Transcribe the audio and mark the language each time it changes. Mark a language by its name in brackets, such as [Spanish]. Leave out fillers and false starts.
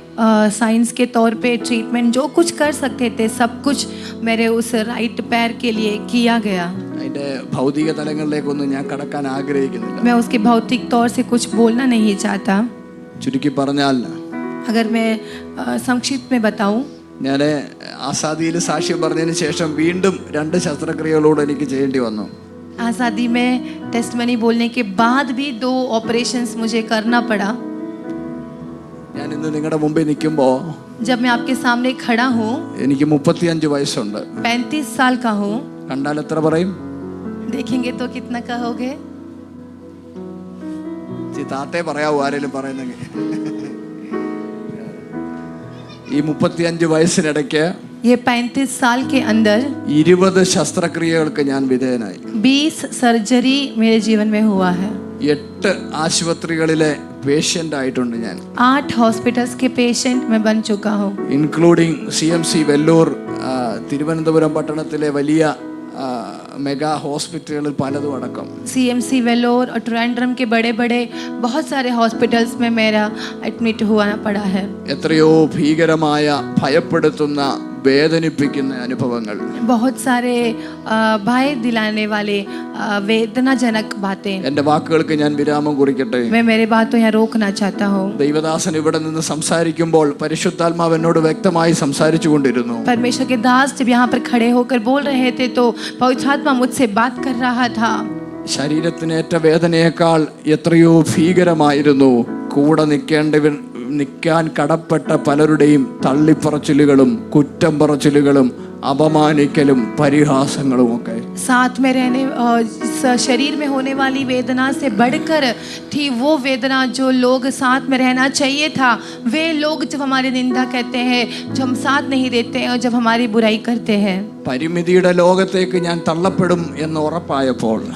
[Hindi] Science के तौर पे ट्रीटमेंट जो कुछ कर सकते थे सब कुछ मेरे उस राइट पैर के लिए किया गया. [Malayalam] അതിൻ്റെ ഭൗതിക തലങ്ങളിലേക്കൊന്നും ഞാൻ കടക്കാൻ ആഗ്രഹിക്കുന്നില്ല. [Hindi] मैं उसके भौतिक तौर से कुछ बोलना नहीं चाहता. [Malayalam] ചുരുക്കി പറഞ്ഞാൽ, [Hindi] अगर मैं संक्षिप्त में बताऊं, [Malayalam] ഞാൻ ആസാദിയിൽ സാക്ഷ്യം പറഞ്ഞതിന് ശേഷം വീണ്ടും 2 ശസ്ത്രക്രിയകളോട് എനിക്ക് ചെയ്യേണ്ടി വന്നു. [Hindi] आज़ादी में टेस्टमनी बोलने के बाद भी 2 ऑपरेशंस मुझे करना पड़ा. [Malayalam] ഞാൻ ഇന്ന് നിങ്ങളുടെ മുമ്പിൽ നിൽക്കുമ്പോൾ [Hindi] जब मैं आपके सामने खड़ा हूँ, [Malayalam] എനിക്ക് 35 വയസ്സുണ്ട്. [Hindi] 35 साल का हूँ. [Malayalam] കണ്ടാൽ എത്ര പറയും? [Hindi] देखेंगे तो कितना कहोगे? [Malayalam] താത്തേ പറയാവൂ, ആരെങ്കിലും പറയുന്നെങ്കിൽ. ഈ 35 വയസ്സിനിടയ്ക്ക് [Hindi] ये 35 साल के अंदर [Malayalam] 20 ശസ്ത്രക്രിയകൾക്ക് ഞാൻ വിധേയനായി. [Hindi] 20 सर्जरी मेरे जीवन में हुआ है. [Malayalam] 8 ആശുപത്രികളിലെ പേഷ്യൻ്റ് ആയിട്ടുണ്ട് ഞാൻ. [Hindi] 8 हॉस्पिटल्स के पेशेंट मैं बन चुका हूँ. [Malayalam] ഇൻക്ലൂഡിങ് CMC വെല്ലൂർ, തിരുവനന്തപുരം പട്ടണത്തിലെ വലിയ മെഗാ ഹോസ്പിറ്റലുകളിൽ പലതും അടക്കം. [Hindi] CMC वेलोर और ट्रिवेंड्रम के बड़े बड़े बहुत सारे हॉस्पिटल्स में मेरा एडमिट हुआ पड़ा है. [Malayalam] എത്രയോ ഭീകരമായ ഭയപ്പെടുത്തുന്ന വേദനിപ്പിക്കുന്ന അനുഭവങ്ങൾ. [Hindi] बहुत सारे भय दिलाने वाले वेदनाजनक बातें. [Malayalam] എൻ്റെ വാക്കുകൾക്ക് ഞാൻ വിരാമം കുറിക്കട്ടെ. [Hindi] मैं मेरे बातों यहाँ रोकना चाहता हूँ. [Malayalam] ദൈവദാസൻ ഇവിടെ നിന്ന് സംസാരിക്കുമ്പോൾ പരിശുദ്ധാത്മാവ് എന്നോട് വ്യക്തമായി സംസാരിച്ചു കൊണ്ടിരുന്നു. [Hindi] परमेश्वर के दास जब यहाँ पर खड़े होकर बोल रहे थे तो पवित्र आत्मा मुझसे बात कर रहा था. [Malayalam] ശരീരത്തിനേറ്റ വേദനയേക്കാൾ എത്രയോ ഭീകരമായിരുന്നു കൂടെ നിൽക്കാൻ കടപ്പെട്ട പലരുടെയും തള്ളിപ്പറച്ചിലുകളും കുറ്റം പറച്ചിലുകളും അപമാനിക്കലും പരിഹാസങ്ങളും ഒക്കെ. [Hindi] साथ में रहने शरीर में होने वाली वेदना से बढ़कर थी वो वेदना जो लोग साथ में रहना चाहिए था. वे लोग जब हमारी निंदा कहते हैं, जो हम साथ नहीं देते हैं और जब हमारी बुराई करते हैं. [Malayalam] പരിമിതിയുടെ ലോകത്തേക്ക് ഞാൻ തള്ളപ്പെടും എന്ന് ഉറപ്പായപ്പോൾ,